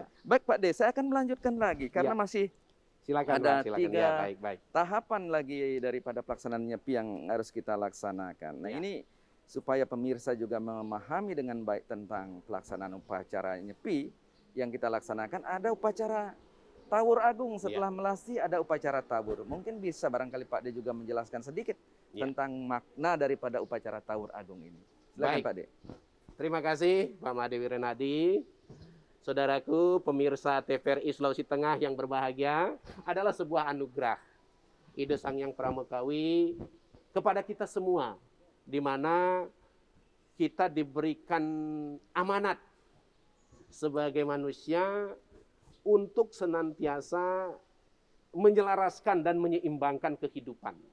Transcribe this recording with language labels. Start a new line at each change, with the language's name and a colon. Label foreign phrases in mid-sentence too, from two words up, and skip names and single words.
Indonesian: Baik Pak D, saya akan melanjutkan lagi karena masih Silakan, ada Pak, silakan. 3 Ya, baik. tahapan lagi daripada pelaksanaan nyepi yang harus kita laksanakan. Nah Ya. ini supaya pemirsa juga memahami dengan baik tentang pelaksanaan upacara nyepi yang kita laksanakan. Ada upacara Tawur Agung setelah melasti, ada upacara tabur. Mungkin bisa barangkali Pak D juga menjelaskan sedikit tentang makna daripada upacara Tawur Agung ini. Silakan Baik. Pak D. Terima kasih Pak Made Wirenadi. Saudaraku pemirsa TVRI Sulawesi Tengah yang berbahagia, adalah sebuah anugerah Ide Sang Yang Pramukawi kepada kita semua, di mana kita diberikan amanat sebagai manusia untuk senantiasa menyelaraskan dan menyeimbangkan kehidupan.